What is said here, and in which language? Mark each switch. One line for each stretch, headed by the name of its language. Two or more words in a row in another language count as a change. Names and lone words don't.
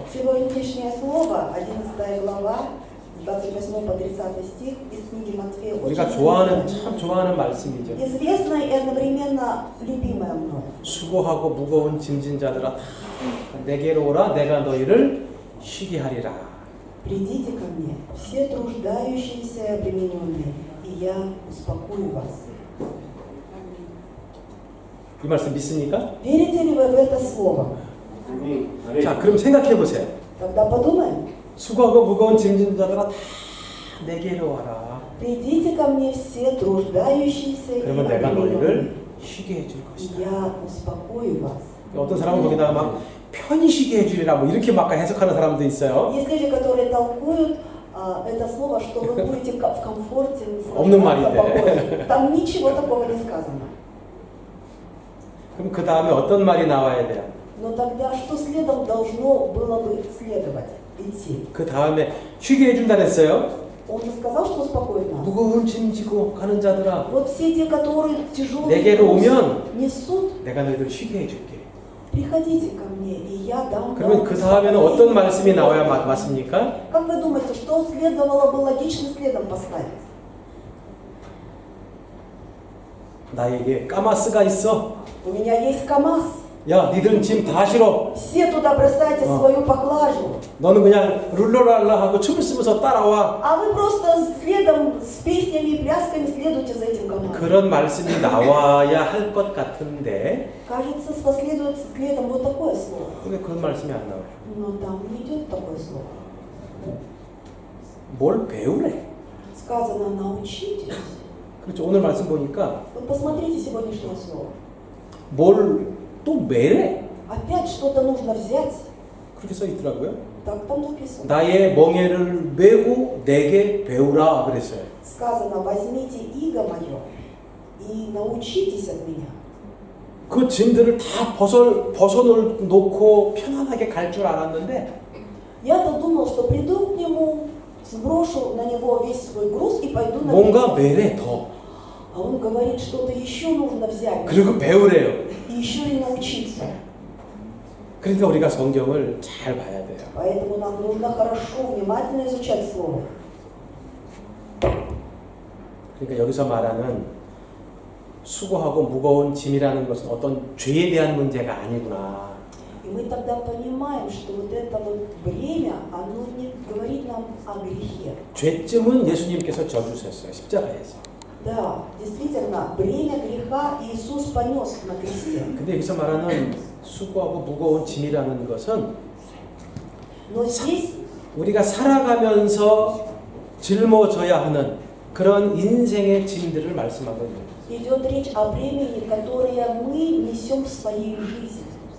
Russian: Сегодняшнее слово, 11 глава, 28 по 30 стих из книги Матфея,
Korean: 우리가
Russian: очень
Korean: 참 좋아하는 말씀이죠.
Russian: известное и одновременно любимое мной.
Korean: 수고하고 무거운 짐진 자들아 다 내게로 오라 내가 너희를 쉬게 하리라.
Russian: Придите ко мне, все труждающиеся и обремененные, и я успокою вас.
Korean: 이 말씀 믿습니까?
Russian: Верите ли вы в это слово?
Korean: 자, 그럼 생각해 보세요.
Russian: Тогда подумаем.
Korean: 수고하고 무거운 짐진 자들아 다 내게로 와라.
Russian: Придите ко мне все труждающиеся и
Korean: 그러면 내가
Russian: обремененные,
Korean: 너희를 쉬게 해줄
Russian: и
Korean: 것이다.
Russian: я успокою вас.
Korean: 어떤 사람은 거기다가 막 편히 쉬게 해주리라 뭐 이렇게 막 해석하는 사람도 있어요.
Russian: Есть люди, которые толкуют это слово, что вы будете в комфорте,
Korean: 없는
Russian: наслаждаться
Korean: 말인데.
Russian: покоем. Там ничего такого не сказано.
Korean: 그럼 그 다음에 어떤 말이 나와야 돼요?
Russian: Но тогда что следом должно было бы следовать, идти?
Korean: 그 다음에 쉬게 해준다 그랬어요.
Russian: Он же сказал, что успокоит нас.
Korean: 무거운 짐 지고 가는 자들아
Russian: Вот все те, которые тяжелые
Korean: 내게로
Russian: груз
Korean: 오면
Russian: несут,
Korean: 내가 너희들 쉬게 해줄게.
Russian: приходите ко мне, и я дам
Korean: 그러면
Russian: вам
Korean: 그 다음에는
Russian: успокоение.
Korean: 어떤 말씀이 나와야 맞습니까?
Russian: Как вы думаете, что следовало бы логично следом поставить?
Korean: 나에게 까마스가 있어.
Russian: У меня есть КамАЗ.
Korean: 야, 니들은 짐 다 실어.
Russian: Все туда бросайте свою поклажу.
Korean: 너는 그냥 룰러랄라 하고 춤을 추면서 따라와.
Russian: А вы просто следом с песнями и плясками следуйте за этим командам.
Korean: 그런 말씀이 나와야 할 것 같은데,
Russian: Кажется, последует следом вот такое слово.
Korean: 근데 그런 말씀이 안 나와요.
Russian: Но там не идет такое слово.
Korean: 뭘 배우래?
Russian: Сказано научитесь.
Korean: 그렇죠. 오늘 말씀 보니까
Russian: Вот посмотрите сегодняшнее слово.
Korean: 뭘 또 매래?
Russian: Опять что-то нужно взять.
Korean: 그렇게 써 있더라고요.
Russian: Так там написано.
Korean: 나의 멍에를 메고 내게 배우라 그랬어요.
Russian: Сказано, возьмите иго мое и научитесь от меня.
Korean: 그 짐들을 다 벗어놓고 편안하게 갈 줄 알았는데
Russian: Я-то думал, что приду к нему, сброшу на него весь свой груз и пойду на
Korean: 뭔가
Russian: пенсию.
Korean: 매래 더.
Russian: А он говорит, что-то еще нужно взять.
Korean: 그리고 배우래요.
Russian: И еще и научиться.
Korean: 그러니까 우리가 성경을 잘 봐야 돼요.
Russian: Поэтому нам нужно хорошо, внимательно изучать Слово.
Korean: 그러니까 여기서 말하는 수고하고 무거운 짐이라는 것은 어떤 죄에 대한 문제가 아니구나.
Russian: И мы тогда понимаем, что вот это вот бремя, оно не говорит нам о грехе.
Korean: 죄쯤은 예수님께서 져주셨어요. 십자가에서.
Russian: Да, действительно, бремя греха Иисус понес на кресте.
Korean: 근데 여기서 말하는 수고하고 무거운 짐이라는 것은
Russian: Но здесь
Korean: 우리가 살아가면서 짊어져야 하는 그런 인생의 짐들을 말씀하고 있는 거예요.
Russian: идет речь о бремени, которое мы несем в своей жизни.